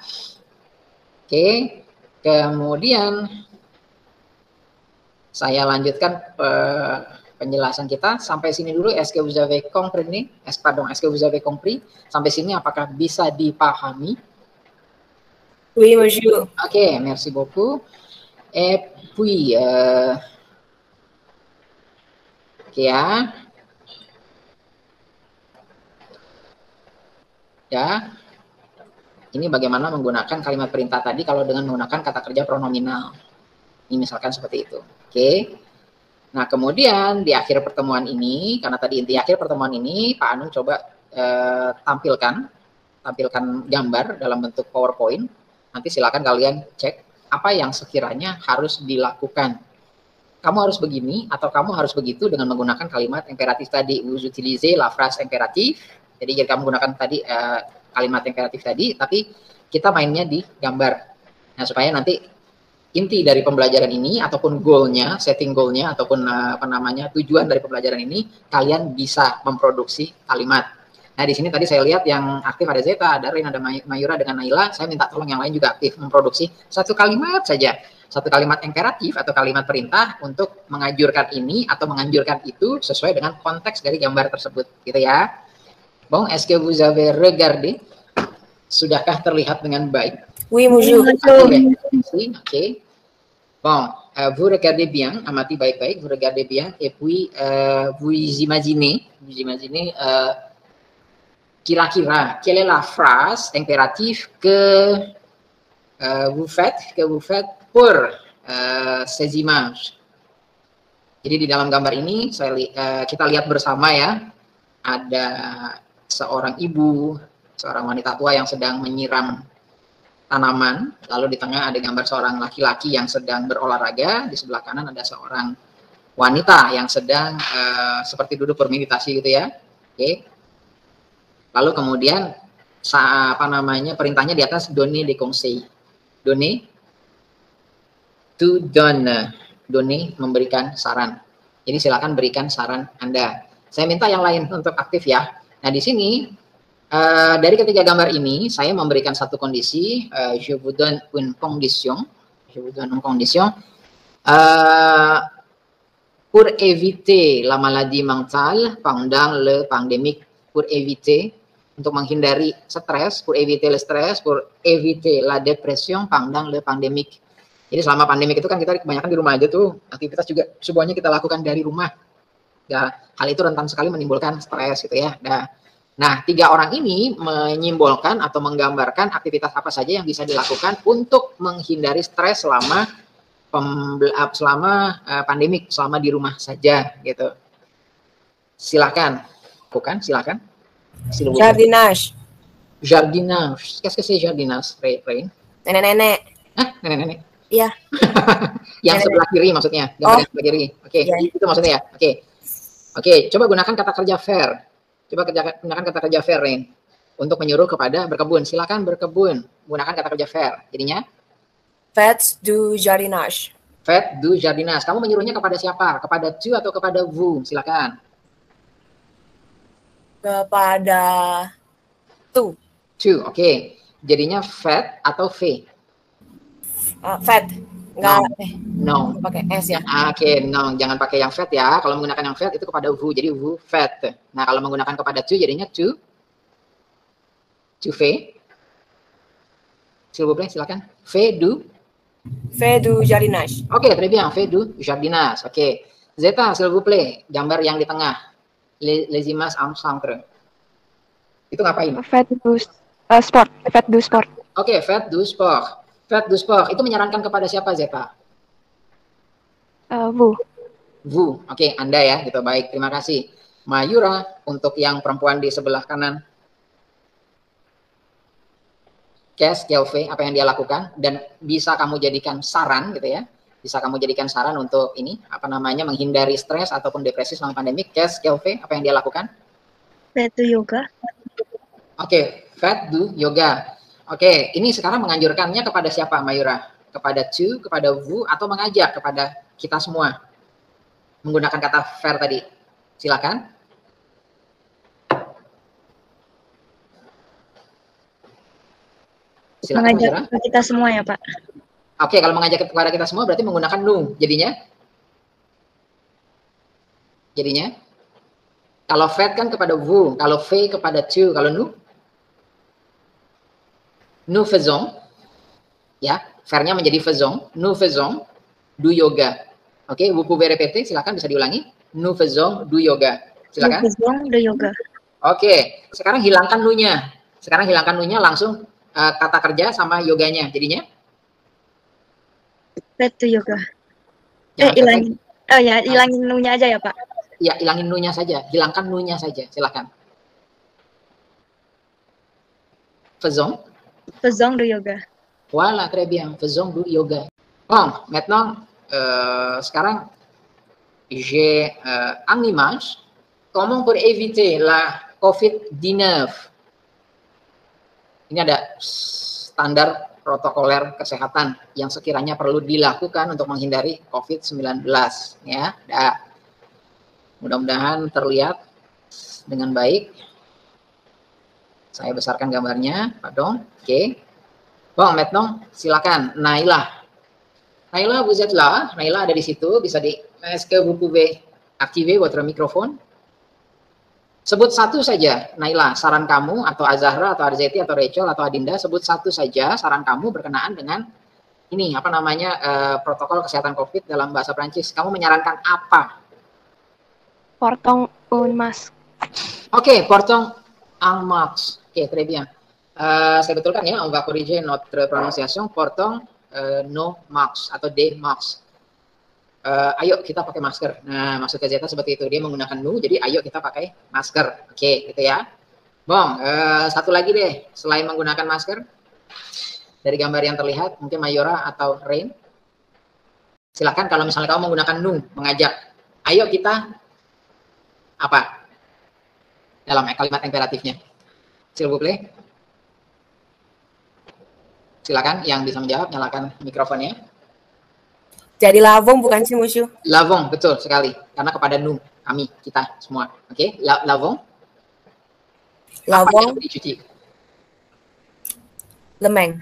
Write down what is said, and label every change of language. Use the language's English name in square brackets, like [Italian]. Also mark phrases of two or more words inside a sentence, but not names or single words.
[Indonesian] Oke, kemudian saya lanjutkan penjelasan kita sampai sini dulu. [French] Est-ce que vous avez compris? Est-ce que vous avez compris? [Indonesian] Sampai sini apakah bisa dipahami? [French] Oui, monsieur. Oke, merci beaucoup. Et puis, [Indonesian] ya. Ya, ini bagaimana menggunakan kalimat perintah tadi kalau dengan menggunakan kata kerja pronominal. Ini misalkan seperti itu. Oke. Nah, kemudian di akhir pertemuan ini, karena tadi inti akhir pertemuan ini, Pak Anung coba tampilkan gambar dalam bentuk PowerPoint. Nanti silakan kalian cek apa yang sekiranya harus dilakukan. Kamu harus begini atau kamu harus begitu dengan menggunakan kalimat imperatif tadi. [French] Vous utilisez la phrase impérative. [Indonesian] Jadi kamu gunakan tadi kalimat imperatif tadi, tapi kita mainnya di gambar. Nah, supaya nanti inti dari pembelajaran ini ataupun goalnya, setting goalnya ataupun tujuan dari pembelajaran ini, kalian bisa memproduksi kalimat. Nah, di sini tadi saya lihat yang aktif ada Zeta, ada Rain, ada Mayura dengan Naila. Saya minta tolong yang lain juga aktif memproduksi satu kalimat saja. Satu kalimat imperatif atau kalimat perintah untuk menganjurkan ini atau menganjurkan itu sesuai dengan konteks dari gambar tersebut, gitu ya. [French] Bon, est-ce que vous avez regardé? [Indonesian] Sudahkah terlihat dengan baik? [French] Oui, monsieur. [Indonesian] Oke. [French] Bon, vous regardez bien, [Indonesian] amati baik-baik, [French] vous regardez bien, et puis vous imaginez kira-kira quelle est la phrase impérative que vous faites pour ces images. [Indonesian] Jadi di dalam gambar ini kita lihat bersama ya, ada seorang ibu, seorang wanita tua yang sedang menyiram tanaman, lalu di tengah ada gambar seorang laki-laki yang sedang berolahraga, di sebelah kanan ada seorang wanita yang sedang seperti duduk bermeditasi gitu ya. Oke. Lalu kemudian perintahnya di atas [French] donner des conseils. Donner, to donne, donner [Indonesian] memberikan saran. Jadi silakan berikan saran Anda. Saya minta yang lain untuk aktif ya. Nah, di sini dari ketiga gambar ini saya memberikan satu kondisi, [French] je vous donne une condition, pour éviter la maladie mentale pendant le pandémique, pour éviter, [Indonesian] untuk menghindari stres, [French] pour éviter le stress, pour éviter la dépression pendant le pandémique. [Indonesian] Jadi selama pandemik itu kan kita kebanyakan di rumah aja tuh, aktivitas juga semuanya kita lakukan dari rumah. Ya, hal itu rentan sekali menimbulkan stres gitu ya. Nah, Nah, 3 orang ini menyimbolkan atau menggambarkan aktivitas apa saja yang bisa dilakukan untuk menghindari stres selama pandemik, selama di rumah saja gitu. Silakan. Bukan, silakan. [French] Jardinage. Jardinage. Qu'est-ce que c'est jardinage, Rain? [Indonesian] Nenek-nenek. Hah? Nenek-nenek? Iya. Yang sebelah kiri maksudnya. Gambar yang sebelah kiri. Oke, itu maksudnya ya. Oke, coba gunakan kata kerja faire. Coba gunakan kata kerja faire, Rain. Untuk menyuruh kepada berkebun. Silakan berkebun. Gunakan kata kerja faire. Jadinya? [French] Faites du jardinage. Faites du jardinage. [Indonesian] Kamu menyuruhnya kepada siapa? Kepada tu atau kepada vous? Silakan. Kepada tu. Tu, oke. Jadinya faites atau fait? [French] Faites. [Indonesian] Enggak. No. Pakai S ya. Oke, no. Jangan pakai yang faites ya. Kalau menggunakan yang faites itu kepada vous. Jadi [French] vous faites. [Indonesian] Nah, kalau menggunakan kepada tu jadinya [French] tu fais. S'il vous plaît, silakan. Fais du jardinage. Oke, très bien. Fais du jardinage. Oke. Zeta, s'il vous plaît. [Indonesian] Gambar yang di tengah. [French] Les images en centre. [Indonesian] Itu ngapain? [French] Faites du sport. Faites du sport. Oke, faites du sport. Faites du sport. [Indonesian] Itu menyarankan kepada siapa, Zeta? [French] Vous. Vous. [Indonesian] Oke, Anda ya. Gitu. Baik, terima kasih. Mayura, untuk yang perempuan di sebelah kanan. [French] Qu'est-ce qu'elle fait? [Indonesian] Apa yang dia lakukan? Dan bisa kamu jadikan saran gitu ya. Bisa kamu jadikan saran untuk ini, apa namanya, menghindari stres ataupun depresi selama pandemi. [French] Qu'est-ce qu'elle fait? [Indonesian] Apa yang dia lakukan? [French] Faites du yoga. Oke, faites du yoga. [Indonesian] Oke, ini sekarang menganjurkannya kepada siapa, Mayura? Kepada tu, kepada vous, atau mengajak kepada kita semua? Menggunakan kata faire tadi. Silakan. Silakan, Mengajak Mayura. kita semua ya, Pak. Oke, kalau mengajak kepada kita semua berarti menggunakan nous. Jadinya, kalau fait kan kepada vous, kalau fait kepada tu, kalau [French] nous faisons, [Indonesian] ya, faire-nya menjadi faisons, [French] nous faisons du yoga. Oke, vous pouvez répéter, [Indonesian] silakan bisa diulangi. [French] Nous faisons du yoga. Silakan. Nous faisons du yoga. [Indonesian] Oke, sekarang hilangkan nous-nya. Langsung kata kerja sama yoganya. Jadinya? [French] Faites du yoga. [Indonesian] Jangan Ilangin. Oh ya, ilangin nu-nya aja ya, Pak. Ya, ilangin nous-nya saja. Hilangkan nous-nya saja. Silakan. [French] Faisons du yoga. Voilà, très bien. Faisons du yoga. Bon, maintenant, sekarang, j'ai en image comment pour éviter la COVID-19. [Indonesian] Ini ada standar protokoler kesehatan yang sekiranya perlu dilakukan untuk menghindari COVID-19. Ya, mudah-mudahan terlihat dengan baik. Saya besarkan gambarnya, pardon. Oke. [French] Bon, maintenant, [Indonesian] silakan. Naila, [French] vous êtes là. [Indonesian] Naila ada di situ. [French] Est-ce que vous pouvez activer votre microphone? [Indonesian] Sebut satu saja, Naila, saran kamu, atau Azahra, atau Arzeti, atau Rachel, atau Adinda, sebut satu saja saran kamu berkenaan dengan ini, apa namanya, protokol kesehatan COVID dalam bahasa Prancis. Kamu menyarankan apa? [French] Portons un masque. Oke, portons un masque. Oke, très bien. [Indonesian] Saya betulkan ya, [French] on va corriger notre prononciation, portons no masques, atau des masques. [Indonesian] Ayo kita pakai masker. Nah, maksud Zeta seperti itu. Dia menggunakan nous, jadi ayo kita pakai masker. Oke, gitu ya. Bong, satu lagi deh, selain menggunakan masker, dari gambar yang terlihat, mungkin Mayora atau Rain. Silakan kalau misalnya kamu menggunakan nous, mengajak, ayo kita apa? Dalam kalimat imperatifnya. [French] S'il vous plaît. [Indonesian] Silakan, yang bisa menjawab, nyalakan mikrofonnya. Jadi lavons bukan sih, Musyu? Lavons, betul sekali. Karena kepada nous, kami, kita semua. Oke, lavons. [French] Lavons. [Indonesian] Dicuci. Lemeng.